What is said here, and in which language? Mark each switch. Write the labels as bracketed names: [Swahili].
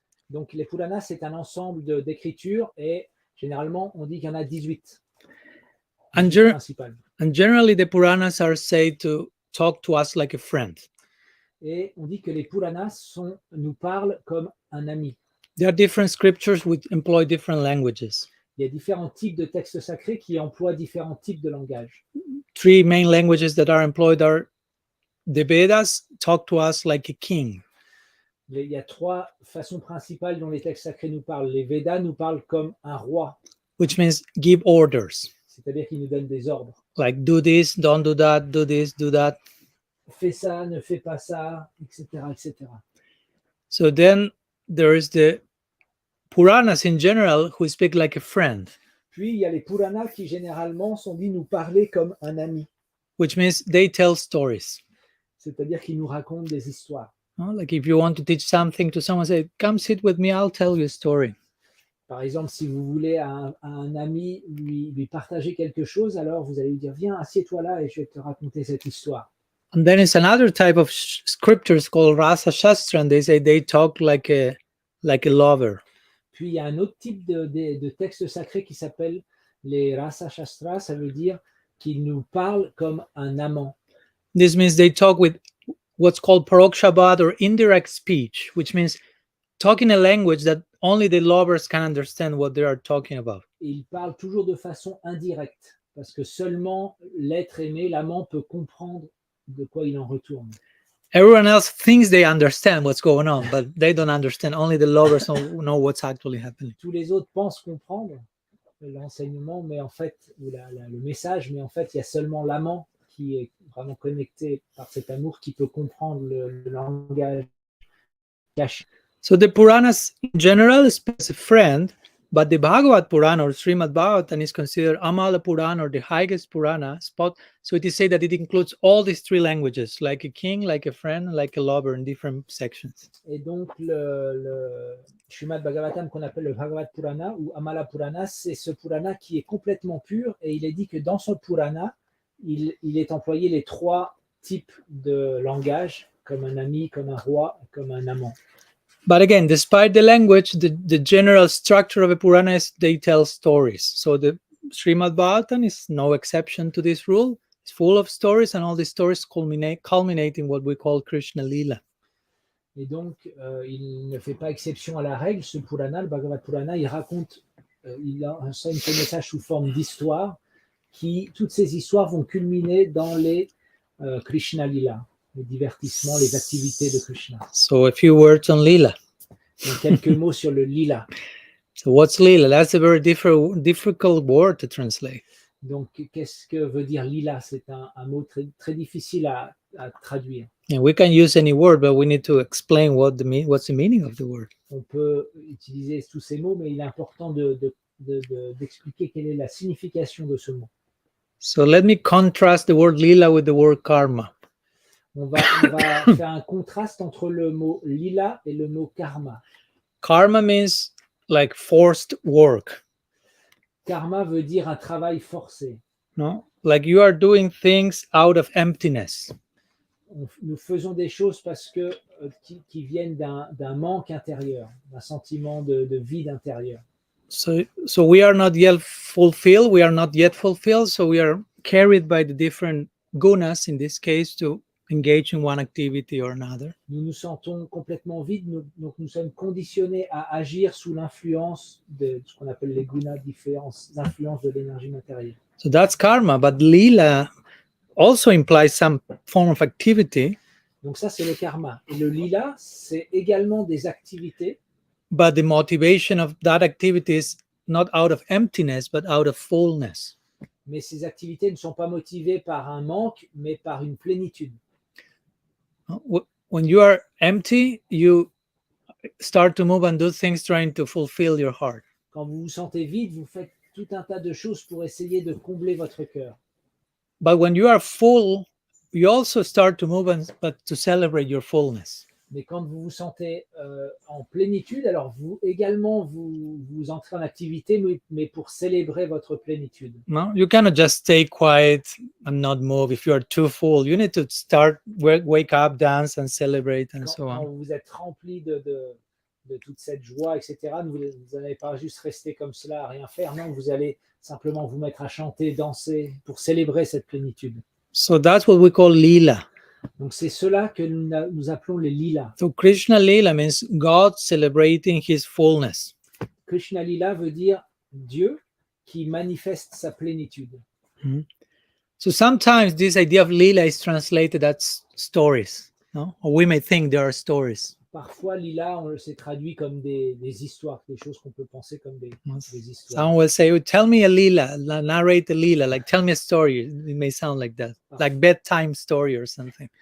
[French] Donc les Puranas, c'est un ensemble d'écritures et généralement on dit qu'il y en a 18. [English] And generally the Puranas are said to talk to us like a friend. [French] Et on dit que les Puranas nous parlent comme un ami. [English] There are different scriptures which employ different languages. [French] Il y a différents types de textes sacrés qui emploient différents types de langage. [English] 3 main languages that are employed are the Vedas talk to us like a king. [French] Il y a 3 façons principales dont les textes sacrés nous parlent. Les Védas nous parlent comme un roi, [English] which means give orders. [French] c'est-à-dire qu'ils nous donnent des ordres. [English] Like do this, don't do that, do this, do that. [French] Fais ça, ne fais pas ça, etc., etc. [English] So then there is the Puranas in general who speak like a friend, [French] Puis, il y a les Puranas qui généralement sont dits nous parler comme un ami, [English] which means they tell stories. [French] c'est-à-dire qu'ils nous racontent des histoires. [English] Like if you want to teach something to someone, say, come sit with me, I'll tell you a story. [French] Par exemple, si vous voulez à un ami lui partager quelque chose, alors vous allez lui dire, viens, assieds-toi là et je vais te raconter cette histoire. [English] And then it's another type of scriptures called Rasa Shastra, and they say they talk like a lover. [French] Puis, il y a un autre type de texte sacré qui s'appelle les Rasa Shastra, ça veut dire qu'ils nous parlent comme un amant. [English] This means they talk with what's called parokshabad or indirect speech, which means talking a language that only the lovers can understand what they are talking about. [French] Et ils parlent toujours de façon indirecte, parce que seulement l'être aimé, l'amant, peut comprendre de quoi il en retourne. [English] Everyone else thinks they understand what's going on, but they don't understand. Only the lovers know what's actually happening. [French] Tous les autres pensent comprendre l'enseignement, mais en fait, ou le message, mais en fait, il y a seulement l'amant qui est vraiment connecté par cet amour qui peut comprendre le langage caché. [English] So the Puranas in general speaks a friend, but the Bhagavad Purana or Srimad Bhagavatam is considered Amala Purana or the highest Purana spot. So it is said that it includes all these 3 languages, like a king, like a friend, like a lover in different sections. [French] Et donc, le Srimad Bhagavatam qu'on appelle le Bhagavad Purana ou Amala Purana, c'est ce Purana qui est complètement pur et il est dit que dans ce Purana, il est employé les 3 types de langage, comme un ami, comme un roi, comme un amant. [English] But again, despite the language, the general structure of a Purana is they tell stories. So the Srimad Bhagavatam is no exception to this rule. It's full of stories, and all these stories culminate in what we call Krishna-LILA. [French] Et donc, il ne fait pas exception à la règle. Ce Purana, le Bhagavad Purana, il raconte, il enseigne ce message sous forme d'histoire, toutes ces histoires vont culminer dans les Krishna-LILA, les divertissements, les activités de Krishna. [English] So a few words on Lila. [French] Donc, quelques mots sur le Lila. [English] So what's Lila? That's a very difficult word to translate. [French] Donc, qu'est-ce que veut dire Lila? C'est un mot très, très difficile à traduire. [English] And we can use any word, but we need to explain what's the meaning of the word. [French] On peut utiliser tous ces mots, mais il est important d'expliquer quelle est la signification de ce mot. [English] So let me contrast the word Lila with the word karma. [French] On va faire un contraste entre le mot lila et le mot karma. [English] Karma means like forced work. [French] Karma veut dire un travail forcé. [English] No? Like you are doing things out of emptiness. [French] Nous faisons des choses parce que qui viennent d'un manque intérieur, d'un sentiment de vide intérieur. [English] So we are not yet fulfilled. We are not yet fulfilled. So we are carried by the different gunas in this case to engage in one activity or another. [French] Nous nous sentons complètement vides, donc nous sommes conditionnés à agir sous l'influence de ce qu'on appelle les gunas, l'influence de l'énergie matérielle. [English] So that's karma, but lila also implies some form of activity. [French] Donc ça, c'est le karma. Et le lila, c'est également des activités. [English] But the motivation of that activity is not out of emptiness, but out of fullness. [French] Mais ces activités ne sont pas motivées par un manque, mais par une plénitude. [English] When you are empty, you start to move and do things trying to fulfill your heart. [French] Quand vous vous sentez vide, vous faites tout un tas de choses pour essayer de combler votre cœur. [English] But when you are full, you also start to move but to celebrate your fullness. [French] Mais quand vous vous sentez en plénitude, alors vous également vous entrez en activité, mais pour célébrer votre plénitude. [English] No, you cannot just stay quiet and not move. If you are too full, you need to start, wake up, dance and celebrate and so on. [French] Quand vous êtes rempli de toute cette joie, etc., vous n'allez pas juste rester comme cela à rien faire. Non, vous allez simplement vous mettre à chanter, danser pour célébrer cette plénitude. [English] So that's what we call lila. [French] Donc c'est cela que nous appelons les lilas. [English] So Krishna Lila means God celebrating his fullness. [French] Krishna Lila veut dire Dieu qui manifeste sa plénitude. [English] So sometimes this idea of lila is translated as stories, no? Or we may think there are stories. [French] Parfois, lila, on s'est traduit comme des histoires, des choses qu'on peut penser comme des histoires. [English] Someone will say, oh, tell me a lila, narrate a lila, like tell me a story. It may sound like that, like bedtime story or something.